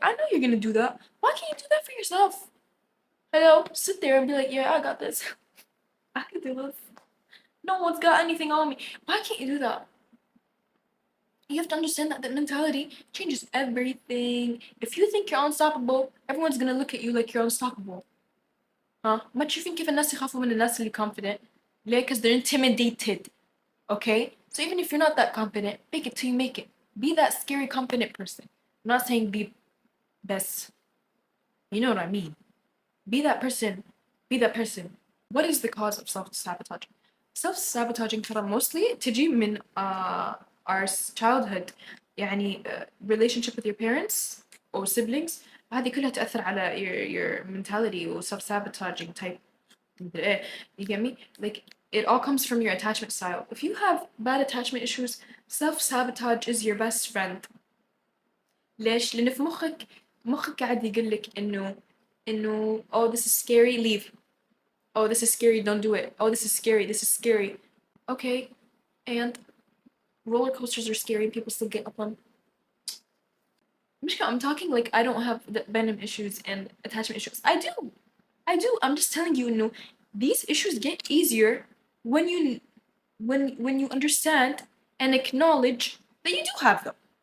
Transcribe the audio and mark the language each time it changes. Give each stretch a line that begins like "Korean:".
English: I know you're gonna do that. Why can't you do that for yourself? Hello, sit there and be like, yeah, I got this. I can do this. No one's got anything on me. Why can't you do that? You have to understand that mentality changes everything. If you think you're unstoppable, everyone's gonna look at you like you're unstoppable. Huh?
Arabic: ما تشوفين كيف الناس يخافوا من الناس اللي confident؟ ليه؟
English: Because they're intimidated. Okay? So even if you're not that confident, fake it till you make it. Be that scary confident person. I'm not saying be best. You know what I mean. Be that person. Be that person. What is the cause of self-sabotage? Self-sabotaging
Arabic: ترى
English: mostly
Arabic: تجي من
English: our childhood.
Arabic: يعني
English: relationship with your parents or siblings.
Arabic: هذه كلها تأثر على
English: your mentality
Arabic: و
English: self-sabotaging type. You get me? Like, it all comes from your attachment style. If you have bad attachment issues, self-sabotage is your best friend.
Arabic: ليش؟ لأن في مخك قاعد يقولك إنه
English: oh this is scary, leave. Oh this is scary, don't do it. Oh this is scary, this is scary. Okay, and roller coasters are scary and people still get up them. Mishka, I'm talking like I don't have the venom issues and attachment issues. I do. I'm just telling you, these issues get easier when you understand and acknowledge that you do have them.